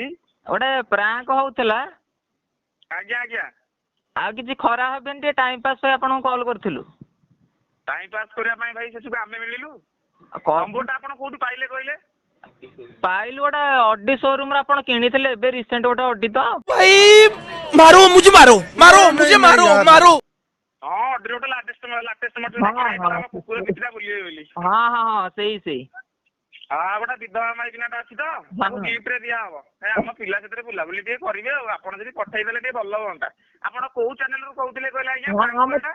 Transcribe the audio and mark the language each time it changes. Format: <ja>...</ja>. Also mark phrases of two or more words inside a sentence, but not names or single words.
<or>ଗୋଟେ ପ୍ରାଙ୍କ ହଉଥିଲା। ଆଜ୍ଞା। ଆଉ କିଛି ଖରାପ ହେବେନି, ଟିକେ</or> <en>time pass</en> <or>ପାଇଁ ଆପଣଙ୍କୁ କଲ୍ କରିଥିଲୁ।</or> <en>time pass</en> <or>କରିବା ପାଇଁ ଭାଇ ସେଠୁ ଆମେ ମିଳିଲୁ। କଣ ନମ୍ବରଟା ଆପଣ କୋଉଠୁ ପାଇଲେ କହିଲେ? ପାଇଲୁ ଗୋଟେ ଅଡି ଶୋରୁମ ରେ ଆପଣ କିଣିଥିଲେ ଏବେ ରିସେଣ୍ଟ ଗୋଟେ ଅଡି ତ।</or> <hi>भाई मारो मुझे मारो मुझे मारो।</hi> <or>ହଁ ଅଡିରେ ଗୋଟେ</or> <en>latest model</en> <or>ଆମ କୁକୁର ପିଠିଟା ବୁଲିବେ ବୋଲି। ହଁ ସେଇ। ହଁ ଗୋଟେ ବିଧବା ମାଇକିନାଟା ଅଛି ତ, ତାକୁ ଗିଫ୍ଟ ରେ ଦିଆହବ। ଆମ ପିଲା ସେଥିରେ ବୁଲାବୁଲି ଟିକେ କରିବେ ଆଉ। ଆପଣ ଯଦି ପଠେଇଦେଲେ ଟିକେ ଭଲ ହୁଅନ୍ତା। ଆପଣ କୋଉ ଚ୍ୟାନେଲରୁ କହୁଥିଲେ କହିଲେ ଆଜ୍ଞା?</or>